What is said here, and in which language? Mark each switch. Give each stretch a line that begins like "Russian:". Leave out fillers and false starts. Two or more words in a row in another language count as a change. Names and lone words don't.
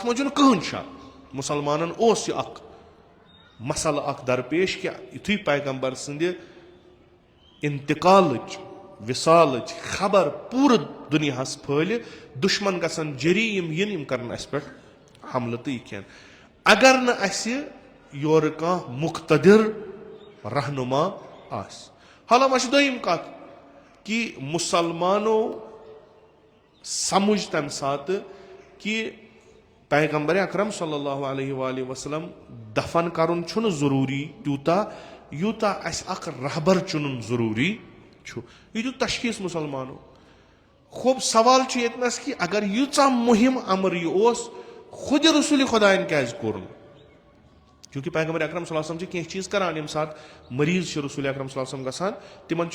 Kashmiri: منٛز چھُنہٕ کٕہٕنۍ شک مُسلمانن اوس یہِ اکھ مسلہٕ اکھ درپیش کہِ یِتھُے پیغمبر سٕنٛدِ انتقالٕچ وِصالٕچ خبر پوٗرٕ دُنیاہس پھٲلہِ دُشمن گژھن جٔری یِم یِن یِم کرن اسہِ پٮ۪ٹھ حملہٕ تہٕ یہِ کھٮ۪ن اگر نہٕ اسہِ یورٕ کانٛہہ مُقتدِر رہنُما آسہِ حالا وۄنۍ چھِ دوٚیِم کتھ کہِ مُسلمانو سمجھ تمہِ ساتہٕ کہِ پیغمبرِ اکرم
Arabic: صلی اللہ علیہ وآلہ وسلم
Kashmiri: دفن کرُن چھُنہٕ ضروٗری تیوٗتاہ یوٗتاہ اسہِ اکھ رہبر چُنُن ضروٗری چھُ یہِ دیُت تشخیٖص مُسلمانو خوب سوال چھُ ییٚتنس کہِ اگر ییٖژاہ مُہِم امر یہِ اوس خۄدِ رسوٗلِ خۄدایَن کیازِ کوٚر نہٕ چوٗنٛکہِ پیغمبرِ اکرم
Arabic: صلی اللہ علیہ وسلم
Kashmiri: چھِ کینٛہہ چیٖز کران ییٚمہِ ساتہٕ مریض چھِ رسوٗلِ اکرم
Arabic: صلی اللہ علیہ وسلم
Kashmiri: گژھان تِمن